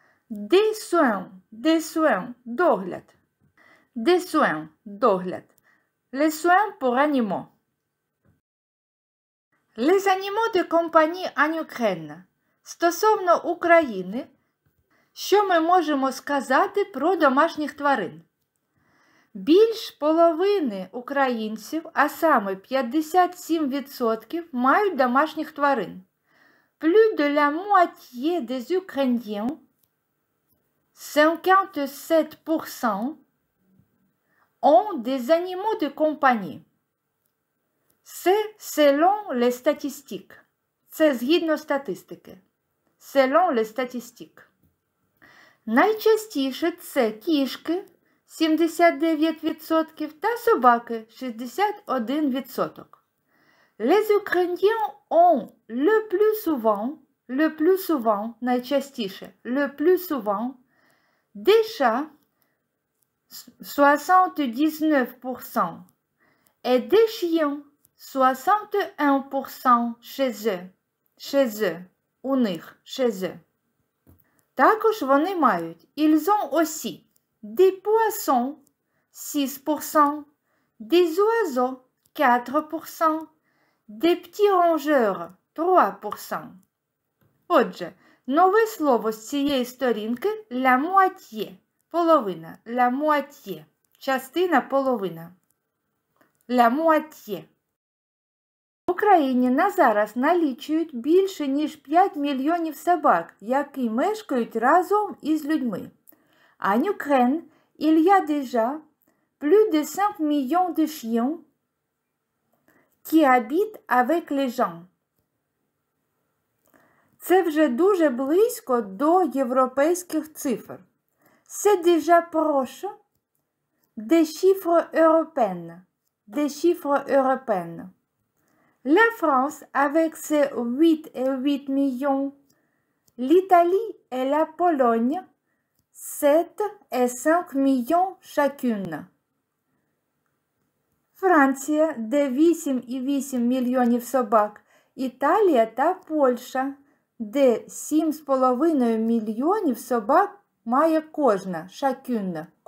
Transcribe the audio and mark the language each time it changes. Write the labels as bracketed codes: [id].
[fr] Des soins, догляд. Des soins, догляд. Les soins pour animaux. Les animaux de compagnie en Ukraine. [uk] Стосовно України, що ми можемо сказати про домашніх тварин? Більш половини українців, а саме 57%, мають домашніх тварин. [fr] Plus de la moitié des Ukrainiens, 57%, ont des animaux de compagnie. C'est selon les statistiques. [uk] Це згідно статистики. [fr] Selon les statistiques. [uk] Найчастіше це кішки 79% та собаки 61%. [fr] Les Ukrainiens ont le plus souvent, найчастіше, le plus souvent, des chats 79% et des chiens 61% chez eux, [uk] у них, [fr] chez eux. [uk] Також вони мають [fr] ils ont aussi des poissons 6%, des oiseaux 4%, des petits rongeurs 3%. [uk] Отже, нове слово з цієї сторінки la moitié, половина, la moitié, частина половина. [fr] La moitié. [uk] В Україні на зараз налічують більше, ніж 5 мільйонів собак, які мешкають разом із людьми. [fr] En Ukraine, il y a déjà plus de 5 millions de chiens qui habitent avec les gens. [uk] Це вже дуже близько до європейських цифр. [fr] C'est déjà proche des chiffres européens. Des chiffres européens. La France, avec ses 8,8 millions, l'Italie et la Pologne, 7 et 5 millions chacune. [uk] Франція, де 8,8 мільйонів собак, Італія та Польща, де 7,5 мільйонів собак має кожна, chacune.